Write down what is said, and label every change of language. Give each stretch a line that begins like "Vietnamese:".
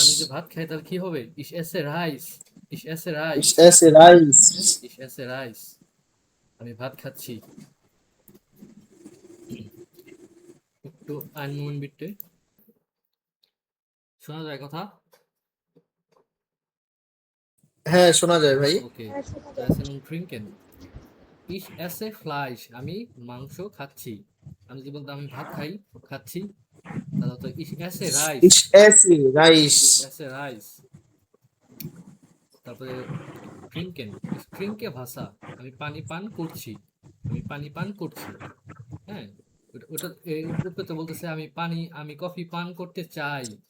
Bangla: আমি যে ভাত খাই তাহলে কি হবে?
German: ich esse Reis, ich esse ইস Reis, এসে রাইস। ich esse Reis,
Bangla: আমি ভাত খাচ্ছি। একটু
German: ein Moment bitte,
Bangla: শোনা যায় কথা? হ্যাঁ শোনা যায় ভাই। ওকে, তো
German: essen und trinken, ich esse Fleisch,
Bangla: আমি মাংস খাচ্ছি। আমি যদি বলতাম আমি ভাত খাচ্ছি, তাহলে তো
German: ich esse Reis, ইস এসে রাইস। ich esse Reis।
Bangla: তারপরে
German: trinken, ich trinke Wasser,
Bangla: আমি পানি পান করছি। আমি পানি পান করছি। হ্যাঁ, ওটা এই উপরে তো বলতেছে আমি কফি পান করতে চাই।